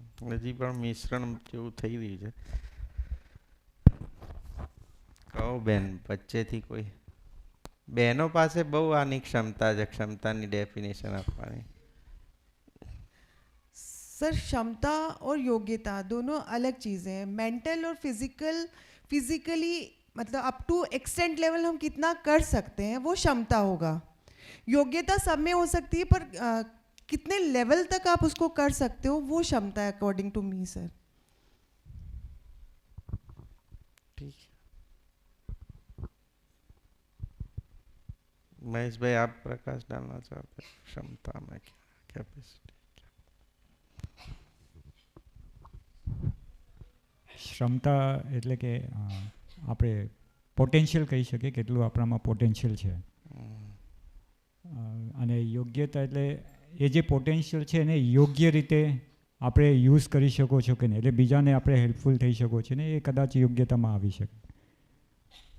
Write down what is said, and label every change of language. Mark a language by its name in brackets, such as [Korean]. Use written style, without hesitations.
[Gujarati] હજી પણ મિશ્રણ જેવું થઈ રહ્યું છે. કહો બેન, વચ્ચેથી કોઈ બહેનો પાસે બહુ આની ક્ષમતા છે, ક્ષમતાની ડેફિનેશન આપવાની. [Hindi] सर, क्षमता और योग्यता दोनों अलग चीज़ें हैं. मेंटल और फिजिकली मतलब [English] up to extent level [Hindi] हम कितना कर सकते हैं वो क्षमता होगा. योग्यता सब में हो सकती है, पर कितने लेवल तक आप उसको कर सकते हो वो क्षमता है [English] according to me [Hindi] सर. ठीक. महेश भाई, आप प्रकाश डालना चाहते हैं क्षमता में, कैपेसिटी? [Gujarati] ક્ષમતા એટલે કે આપણે પોટેન્શિયલ કહી શકીએ, કેટલું આપણામાં પોટેન્શિયલ છે. અને યોગ્યતા એટલે એ જે પોટેન્શિયલ છે એને યોગ્ય રીતે આપણે યુઝ કરી શકો છો કે નહીં, એટલે બીજાને આપણે હેલ્પફુલ થઈ શકો છો ને, એ કદાચ યોગ્યતામાં આવી શકે.